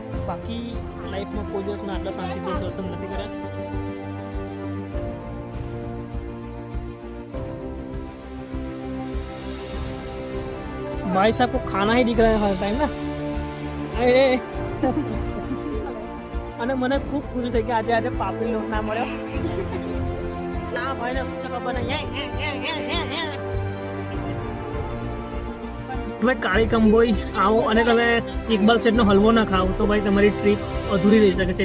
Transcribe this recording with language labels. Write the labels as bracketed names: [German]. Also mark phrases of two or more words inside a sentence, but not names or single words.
[Gujarati] બાકી લાઈફમાં કોઈ દિવસ મેં આટલા શાંતિપૂર્વક દર્શન નથી કર્યા. [Hindi] भाई साहब को खाना ही दिख रहा है हर टाइम ना. [Gujarati] અને મને ખૂબ ખુશી થઈ કે આજે આજે પાપડી લોટ ના મળ્યો. ના ભાઈ ને શું ખબર નહીં. તમે કાળી કંબોઈ આવો અને તમે ઇકબાલ સેટનો હલવો ના ખાઓ તો ભાઈ તમારી ટ્રીપ અધૂરી રહી શકે છે.